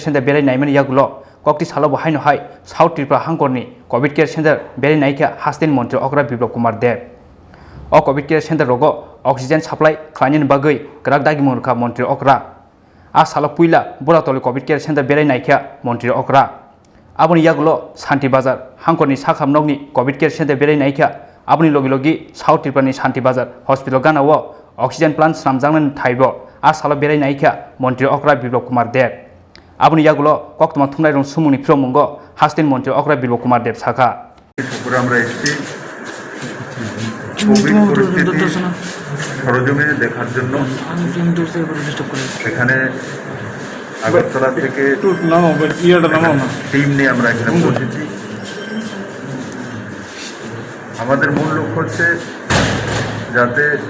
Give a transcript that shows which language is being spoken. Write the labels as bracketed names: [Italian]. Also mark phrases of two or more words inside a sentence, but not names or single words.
[Kok Borok] center berai naimani yagulo kokti salo bahaino hai South Tripura hangkorni [English] covid care center [Kok Borok] berai naika hastin montri okra biplop kumar dev o [English] covid care center [Kok Borok] rogo [English] oxygen supply [Kok Borok] khlainan bagai grakdagi murkha montri okra a salo puila boratoli [English] covid care center [Kok Borok] berai naika montri okra Aboni yagulo Santi Bazar, Hangkorni Sakham Nogni, [English] COVID Care Center [Kok Borok] Berai Naika, Aboni Logi South Tripura Santi Bazar, Hospital Ganawa, [English] Oxygen Plant [Kok Borok] Samjangnan Thaibo, Asala Berai Naika, Montri Okra Biplop Kumar Dev. Aboni yagulo Koktuma Thumnai Rong Sumuni Promungo, Hastin Montri Okra Biplop Kumar Dev Saka. [Bangla] কোভিড পরিস্থিতি সরজমিনে দেখার জন্য এখানে আগরতলা থেকে টিম নিয়ে আমরা এখানে পৌঁছেছি আমাদের মূল লক্ষ্য হচ্ছে যাতে